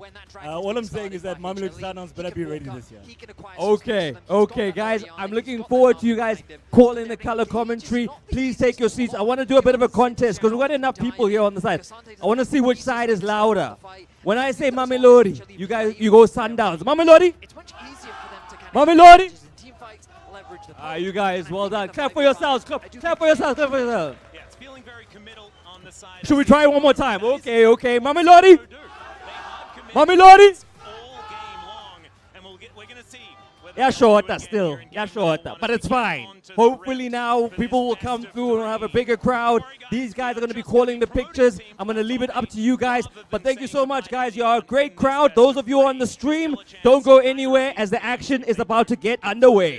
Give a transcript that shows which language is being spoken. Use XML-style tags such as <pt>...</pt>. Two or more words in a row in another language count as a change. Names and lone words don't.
<en>All I'm saying is that Mamelodi Sundowns better be ready this year. Okay, guys, I'm looking forward to you guys calling the color commentary. Please take your seats. I want to do a bit of a contest because we've got enough people here on the side. I want to see which side is louder. When I say Mamelodi, you go Sundowns. Mamelodi? Mamelodi? You guys, well done. Clap for yourselves. Clap for yourselves. Clap for yourselves. Yeah, it's feeling very committal on the side. Should we try one more time? Okay. Mamelodi? Mamelodi? Yeah, shorter still. Yeah, shorter. But it's fine. Hopefully now people will come through and we'll have a bigger crowd. These guys are going to be calling the pictures. I'm going to leave it up to you guys. But thank you so much, guys. You are a great crowd. Those of you on the stream, don't go anywhere as the action is about to get underway.</en>